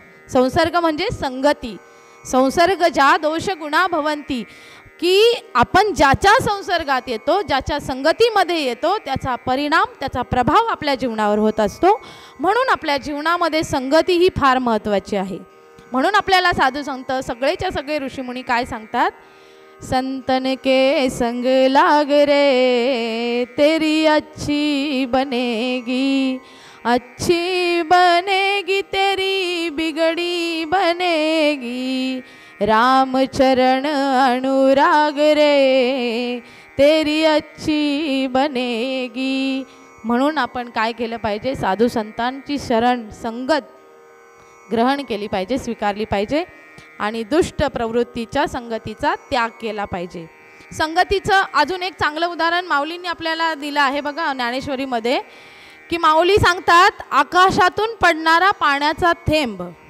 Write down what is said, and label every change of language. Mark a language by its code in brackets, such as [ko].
[mr] संसर्ग म्हणजे संगती. संसर्ग ज्या दोष गुणा भवंती, की आपण ज्याच्या संसर्गात येतो, ज्याच्या संगतीमध्ये येतो, त्याचा परिणाम, त्याचा प्रभाव आपल्या जीवनावर होत असतो. म्हणून आपल्या जीवनामध्ये संगती ही फार महत्त्वाची आहे. म्हणून आपल्याला साधू संत सगळेच्या सगळे ऋषीमुनी काय सांगतात? [hi] संतन के संग लाग रे तेरी अच्छी बनेगी, अच्छी बनेगी तेरी बिगड़ी बनेगी, राम चरण अनुराग रे तेरी अच्छी बनेगी. [mr] म्हणून आपण काय केलं पाहिजे? साधू संतांची शरण संगत ग्रहण केली पाहिजे, स्वीकारली पाहिजे, आणि दुष्ट प्रवृत्तीच्या संगतीचा त्याग केला पाहिजे. संगतीचं अजून एक चांगलं उदाहरण माऊलींनी आपल्याला दिलं आहे बघा ज्ञानेश्वरीमध्ये, की माऊली सांगतात आकाशातून पडणारा पाण्याचा थेंब,